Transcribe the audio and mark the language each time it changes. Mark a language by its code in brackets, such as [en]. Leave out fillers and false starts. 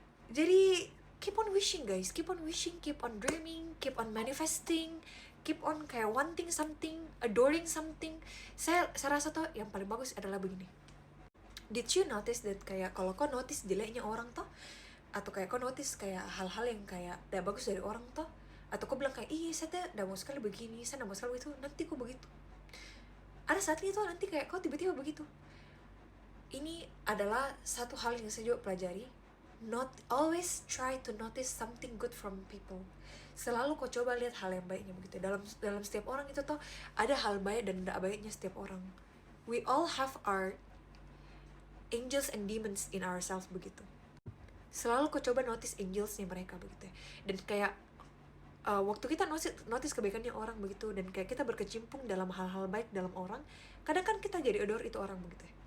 [id] Jadi [en] keep on wishing guys, keep on wishing, keep on dreaming, keep on manifesting, keep on kayak wanting something, adoring something. [id] Saya rasa tuh yang paling bagus adalah begini. [en] Did you notice that [id] kayak kalau kau notice jeleknya orang tuh, atau kayak kau notice kayak hal-hal yang kayak tidak bagus dari orang tuh, atau kau bilang kayak, saya tuh tidak mau sekali begini, saya tidak mau sekali begitu, nanti kau begitu. Ada saatnya tuh nanti kayak kau tiba-tiba begitu. Ini adalah satu hal yang saya juga pelajari. [en] Not always try to notice something good from people. [id] Selalu kau coba lihat hal yang baiknya begitu. Dalam setiap orang itu tuh ada hal baik dan tidak baiknya setiap orang. [en] We all have our angels and demons in ourselves [id] begitu. Selalu kau coba notice angelsnya mereka begitu. Dan kayak waktu kita notice kebaikannya orang begitu, dan kayak kita berkecimpung dalam hal-hal baik dalam orang, kadang kan kita jadi adore itu orang begitu.